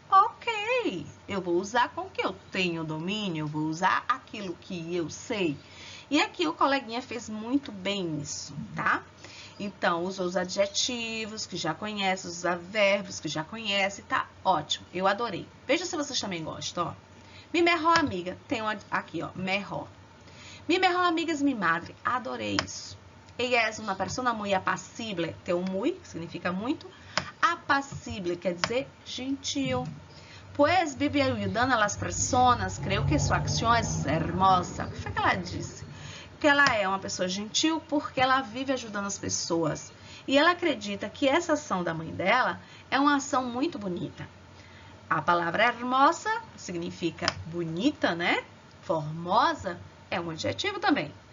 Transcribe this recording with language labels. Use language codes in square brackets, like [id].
[pt] Ok, eu vou usar com o que eu tenho domínio, eu vou usar aquilo que eu sei. E aqui o coleguinha fez muito bem isso, tá? Então, usou os adjetivos que já conhece, os advérbios que já conhece, tá ótimo. Eu adorei. Veja se vocês também gostam, ó. [es] Mi mejor amiga, [pt] tem aqui, ó, [es] mejor. Mi mejor amiga es mi madre, [pt] adorei isso. [es] Ella es una persona muy apacible, [pt] tem o muy, que significa muito. Apacible quer dizer gentil. [es] Pues vive ayudando a las personas, creo que sua acción es hermosa. [pt] O que foi que ela disse? Que ela é uma pessoa gentil porque ela vive ajudando as pessoas. E ela acredita que essa ação da mãe dela é uma ação muito bonita. A palavra hermosa significa bonita, né? Formosa é um adjetivo também.